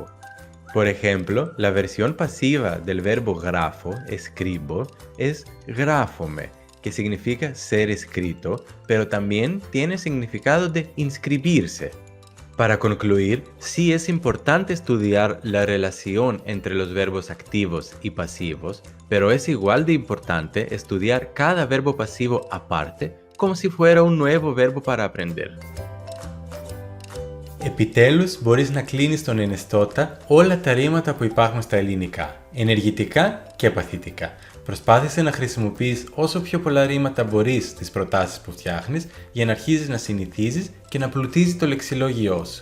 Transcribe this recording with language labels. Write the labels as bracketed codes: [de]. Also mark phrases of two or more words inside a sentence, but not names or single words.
[es] Por ejemplo, la versión pasiva del verbo grafo, escribo, es grafome, que significa ser escrito, pero también tiene significado de inscribirse. Para concluir, sí es importante estudiar la relación entre los verbos activos y pasivos, pero es igual de importante estudiar cada verbo pasivo aparte, como si fuera un nuevo verbo para aprender. [el] Επιτέλους μπορείς να κλείνεις τον ενεστώτα όλα τα ρήματα που υπάρχουν στα ελληνικά, ενεργητικά και παθητικά. Προσπάθησε να χρησιμοποιείς όσο πιο πολλά ρήματα μπορείς στις προτάσεις που φτιάχνεις για να αρχίσεις να συνηθίζεις και να πλουτίζεις το λεξιλόγιό σου.